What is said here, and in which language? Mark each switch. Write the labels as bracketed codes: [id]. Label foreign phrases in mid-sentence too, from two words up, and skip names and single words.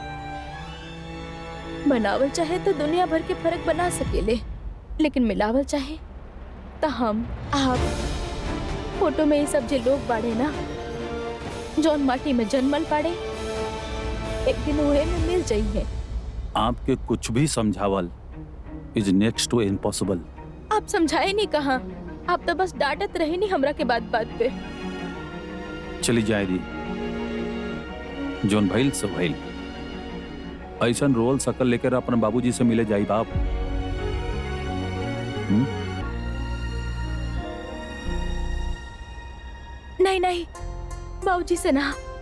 [bho] बनावल चाहे तो दुनिया भर के फर्क बना सकेले, लेकिन मिलावल चाहे तो हम आप फोटो में ये सब जे लोग बाड़े ना, जौन माटी में जन्मल पाड़े, एक दिन उहे में मिल जाइए। आपके कुछ भी समझावल [en] is next to impossible. [bho] आप समझाए नहीं कहा, आप तो बस डांटत रहे नहीं हमरा के बात बात पे। चली जाए दी, जोन भइल सो भइल। ऐसन रोल सकल लेकर अपने बाबूजी से मिले जाई बाप। नहीं नहीं, बाबूजी से ना।